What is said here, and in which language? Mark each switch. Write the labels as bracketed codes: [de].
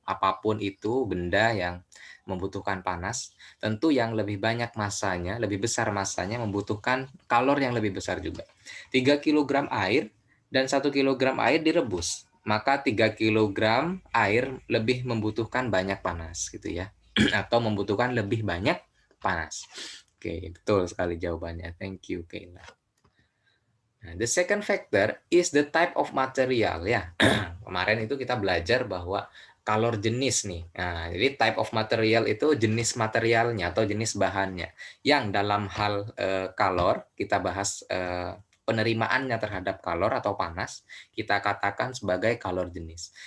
[id] Apapun itu benda yang membutuhkan panas, tentu yang lebih banyak masanya, lebih besar masanya membutuhkan kalor yang lebih besar juga. 3 kg air dan 1 kg air direbus, maka 3 kg air lebih membutuhkan banyak panas gitu ya. Atau membutuhkan lebih banyak panas. Oke, betul sekali jawabannya. [en] Thank you, Kayla. Nah, the second factor is the type of material ya. [id] Kemarin itu kita belajar bahwa kalor jenis nih. Nah, jadi type of material itu jenis materialnya atau jenis bahannya. Yang dalam hal kalor kita bahas penerimaannya terhadap kalor atau panas, kita katakan sebagai kalor jenis.